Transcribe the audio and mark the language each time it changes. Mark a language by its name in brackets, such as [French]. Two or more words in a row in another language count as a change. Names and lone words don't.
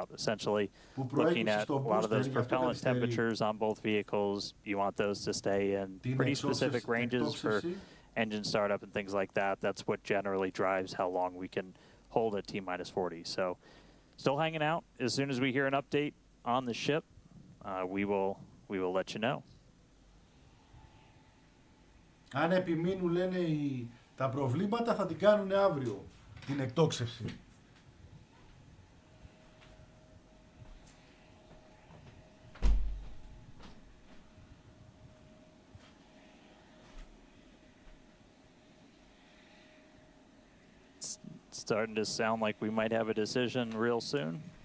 [English] Essentially, looking at a lot of those propellant temperatures on both vehicles, you want those to stay in pretty specific ranges for engine startup and things like that. That's what generally drives how long we can hold at T-40. So still hanging out. As soon as we hear an update on the ship, we will let you know. [Greek] Αν επιμείνουν, λένε, τα προβλήματα θα την κάνουν αύριο, την εκτόξευση. [English] It's starting to sound like we might have a decision real soon.